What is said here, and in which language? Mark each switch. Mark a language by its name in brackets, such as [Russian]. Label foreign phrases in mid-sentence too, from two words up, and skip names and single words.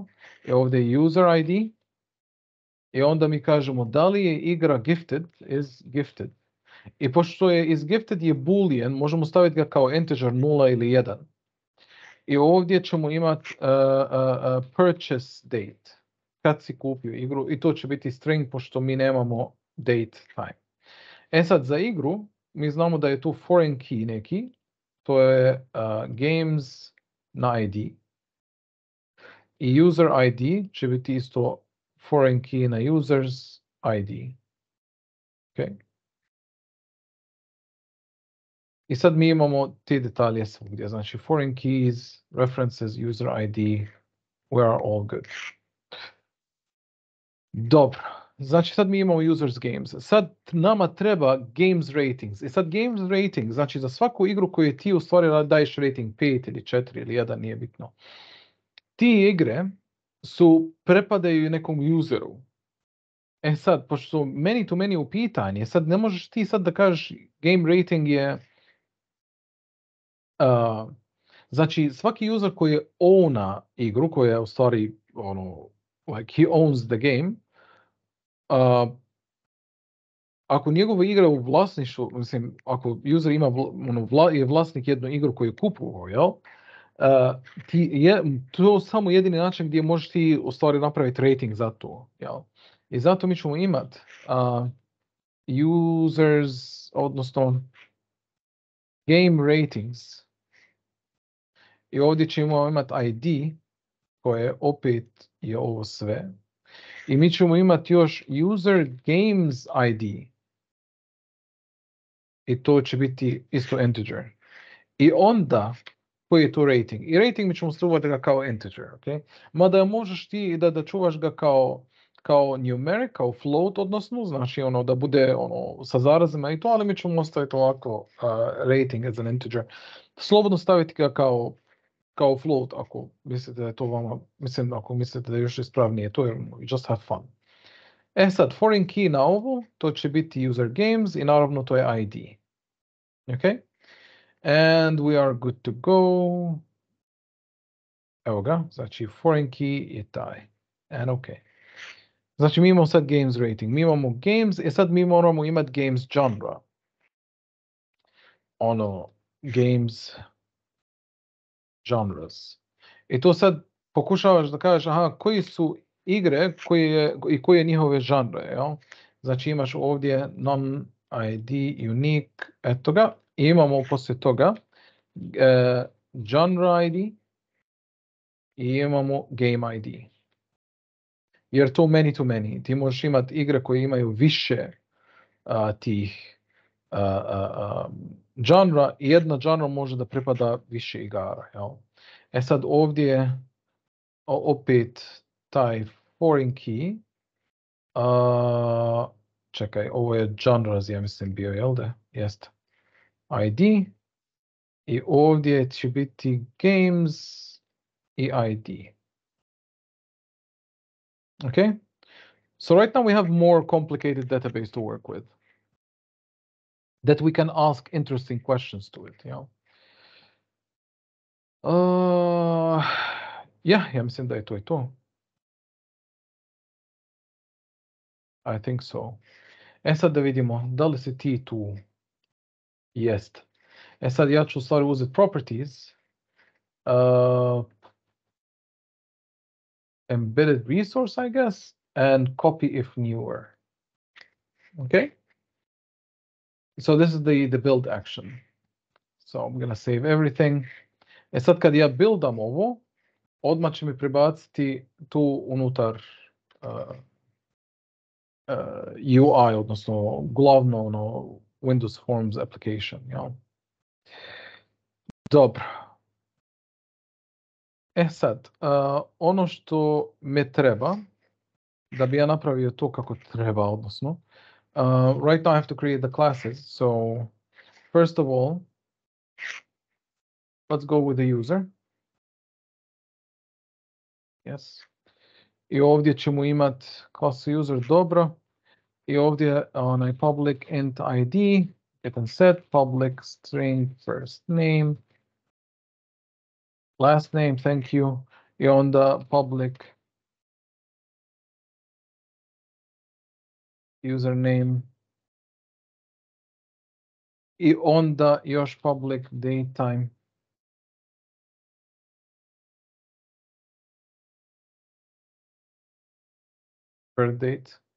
[Bosnian] I ovdje je [English] user ID. [Bosnian] I onda mi kažemo da li je igra gifted, [English] is gifted. [Bosnian] I pošto je [English] is gifted [Bosnian] je boolean, možemo staviti ga kao integer 0 ili 1. I ovdje ćemo imati [English] purchase date, [Bosnian] kad si kupio igru, i to će biti string pošto mi nemamo [English] date time. [Bosnian] Sad za igru, mi znamo da je tu [English] foreign key [Bosnian] neki, to je games na ID. I [English] user ID [Bosnian] će biti isto [English] foreign key [Bosnian] na [English] users ID. [Bosnian] Okay. I sad mi imamo te detalje svugdje, znači [English] foreign keys, references, user ID, we are all good. [Bosnian] Dobro, znači sad mi imamo [English] users games. [Bosnian] Sad nama treba [English] games ratings. [Bosnian] I sad [English] games rating, [Bosnian] znači za svaku igru koju ti u stvari daješ rating 5 ili 4 ili 1, nije bitno. Ti igre prepadaju nekom useru. Sad, pošto su many-to-many u pitanje, sad ne možeš ti sad da kažeš [English] game rating [Bosnian] je... znači, svaki user koji owna igru, koja je u stvari, [English] like he owns the game, [Bosnian] ako njegova igra u vlasništvu, mislim, ako user ima, je vlasnik jednu igru koju kupuje, jel? To je samo jedini način gdje možeš ti u stvari napraviti rating za to, jel? I zato mi ćemo imati users, odnosno [English] game ratings. [Bosnian] I ovdje ćemo imati ID, koje opet je ovo sve. I mi ćemo imati još [English] user games ID. [Bosnian] I to će biti isto integer. I onda, koji je to rating? I rating mi ćemo čuvati ga kao integer, ok? Mada možeš ti da čuvaš ga kao numeric, kao float, odnosno, znači da bude sa zarazima i to, ali mi ćemo ostaviti ovako [English] rating as an integer. [Bosnian] Slobodno staviti ga kao float, ako mislite da je to vama, ako mislite da je još ispravnije, to je [English] just have fun. [Bosnian] Sad, [English] foreign key [Bosnian] na ovo, to će biti [English] user games [Bosnian] i naravno to je ID. [English] Ok? And we are good to go. [Bosnian] Evo ga, znači [English] foreign key [Bosnian] je taj. [English] And ok. [Bosnian] Znači mi imamo sad [English] games rating, [Bosnian] mi imamo games, i sad mi moramo imati [English] games genre. Games genres. [Bosnian] I to sad pokušavaš da kažeš, koji su igre koji je njihove žanre, jel? Znači imaš ovdje [English] non-ID, unique, [Bosnian] eto ga, i imamo poslije toga [English] genre ID [Bosnian] i imamo [English] game ID. [Bosnian] Jer to many-to-many, ti možeš imati igre koje imaju više tih žanra, i jedna žanra može da pripada više igara, jel? Sad ovdje opet taj [English] foreign key, [Bosnian] čekaj, ovo je genres, ja mislim bio, jel da? Jeste. ID, i ovdje će biti games i ID. Okay? [English] So right now we have more complicated database to work with, that we can ask interesting questions to it, you know? [Bosnian] Ja mislim da je to. [English] I think so. [Bosnian] Sad da vidimo, da li se ti tu? Jest. Sad ja ću u stvari uzeti [English] properties, embedded resource, I guess, and copy if newer. [Bosnian] Okay? [English] So this is the build action. So I'm gonna save everything. [Bosnian] E sad kad ja buildam ovo, odmah će mi prebaciti tu unutar UI, odnosno glavno ono Windows Forms application. Jel? Dobro. E sad, ono što me treba, da bi ja napravio to kako treba, odnosno, [English] right now I have to create the classes. So first of all, let's go with the user. Yes. [Bosnian] I ovdje ćemo imati [English] class user, [Bosnian] dobro. I ovdje onaj [English] public int ID, get and set, public string first name, last name, thank you. [Bosnian] I onda [English] public username. [Bosnian] I onda još [English] public datetime. Birth date.